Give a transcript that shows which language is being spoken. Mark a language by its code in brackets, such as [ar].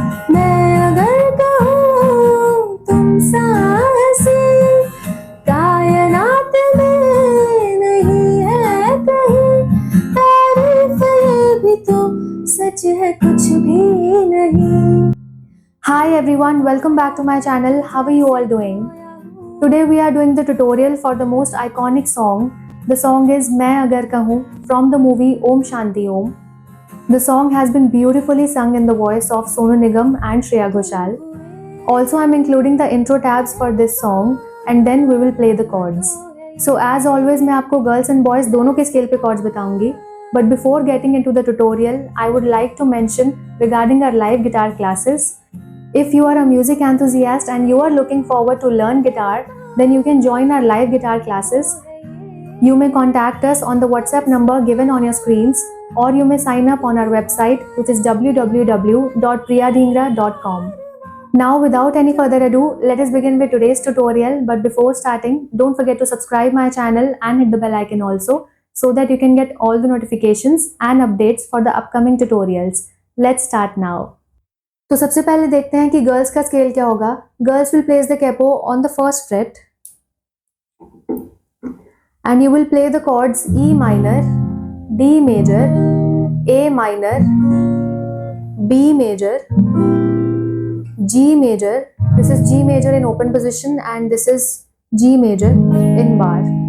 [hi] मैं अगर कहूँ तुम सा हंसी कायनात में नहीं है कहीं, तारीफ ये भी तो सच है कुछ भी नहीं। [en] Hi everyone, welcome back to my channel. How are you all doing? Today we are doing the tutorial for the most iconic song. The song is Main Agar Kahun from the movie Om Shanti Om. The song has been beautifully sung in the voice of Sonu Nigam and Shreya Ghoshal. Also, I am including the intro tabs for this song and then we will play the chords. So as always, [hi] मैं आपको [en] girls and boys [hi] दोनों के [en] scale [hi] पे [en] chords [hi] बताऊंगी. [en] But before getting into the tutorial, I would like to mention regarding our live guitar classes. If you are a music enthusiast and you are looking forward to learn guitar, then you can join our live guitar classes. You may contact us on the WhatsApp number given on your screens, or you may sign up on our website, which is www.priyadhingra.com. Now without any further ado, let us begin with today's tutorial. But before starting, don't forget to subscribe my channel and hit the bell icon also, so that you can get all the notifications and updates for the upcoming tutorials. Let's start now. [hi] तो सबसे पहले देखते हैं कि girls का scale क्या होगा. [en] Girls will place the capo on the first fret and you will play the chords E minor, D major, A minor, B major, G major. This is G major in open position and this is G major in bar.